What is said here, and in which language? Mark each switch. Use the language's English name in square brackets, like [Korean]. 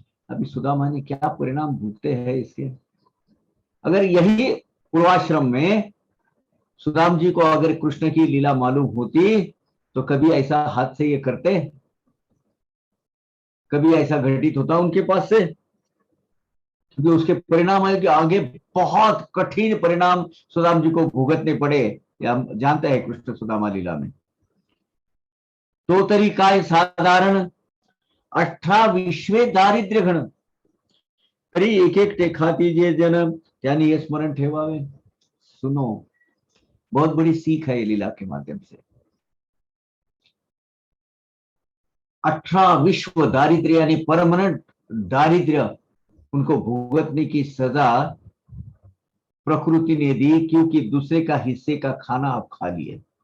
[Hindi] अभी सुदामा ने क्या परिणाम भुगते हैं इसके. अगर यही पूर्वाश्रम में सुदाम जी को अगर कृष्ण की लीला मालूम होती, तो कभी ऐसा हाथ से ये करते, कभी ऐसा घटित होता उनके पास से. क्योंकि उसके परिणाम है कि आगे बहुत कठिन परिणाम सुदाम जी को भुगतने पड़े, या जानते हैं कृष्ण सुदामा लीला में. [Marathi] तो तरी काय साधारण, 18 दारिद्र्य घन, तरी एक एकटे खाती जे जन, त्यांनी ये स्मरण ठेवावे. [Hindi] सुनो, बहुत बड़ी सीख है ये लीला के माध्यम से. 18 विश्व दारिद्र्य यानी परमानेंट दारिद्र्य, उनको भुगतने की सजा प्रकृति ने दी, क्योंकि दूसरे का हिस्से का खाना आप खा लिए.